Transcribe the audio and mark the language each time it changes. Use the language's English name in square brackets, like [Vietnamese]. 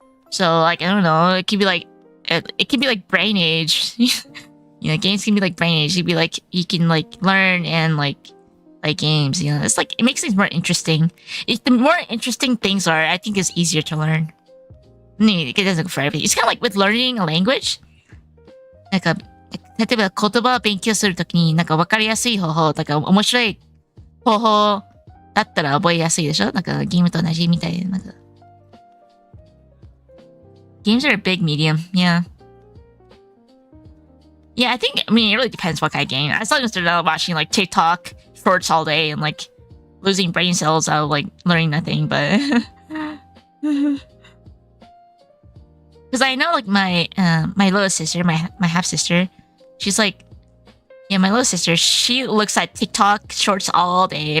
[English] So like I don't know, it could be like brain age. You know, games can be like brain age. You can like learn and like play games. You know, it's like it makes things more interesting. The more interesting things are, I think it's easier to learn. It doesn't go for everything. It's kind of like with learning a language. [Japanese] Like例えば言葉を勉強するときになんか分かりやすい方法とか面白い方法だったら覚えやすいでしょ？なんかゲームと同じみたいな。 [English] なんか Games are a big medium, yeah. Yeah, I think, I mean, it really depends what kind of game. As long as they're not watching like TikTok shorts all day and like losing brain cells out of like learning nothing, but because I know like my little sister, my half sister, she's like, yeah, my little sister, she looks at TikTok shorts all day.